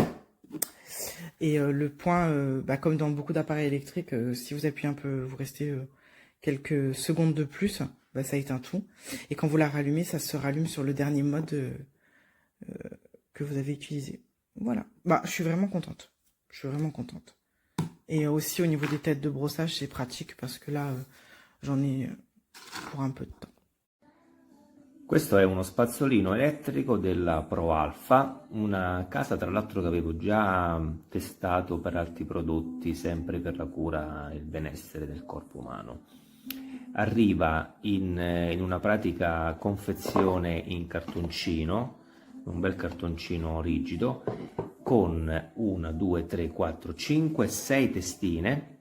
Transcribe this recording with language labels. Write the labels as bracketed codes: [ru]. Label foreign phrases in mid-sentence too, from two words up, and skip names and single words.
[fr] Et le point, bah, comme dans beaucoup d'appareils électriques, si vous appuyez un peu, vous restez quelques secondes de plus, bah, ça éteint tout. Et quand vous la rallumez, ça se rallume sur le dernier mode que vous avez utilisé. Voilà. Bah, je suis vraiment contente. Je suis vraiment contente. Et aussi au niveau des têtes de brossage, c'est pratique parce que là, j'en ai pour un peu de temps. [it] Questo è uno spazzolino elettrico della Pro Alpha, una casa tra l'altro che avevo già testato per altri prodotti, sempre per la cura e il benessere del corpo umano. Arriva in una pratica confezione in cartoncino, un bel cartoncino rigido, con 1, 2, 3, 4, 5, 6 testine.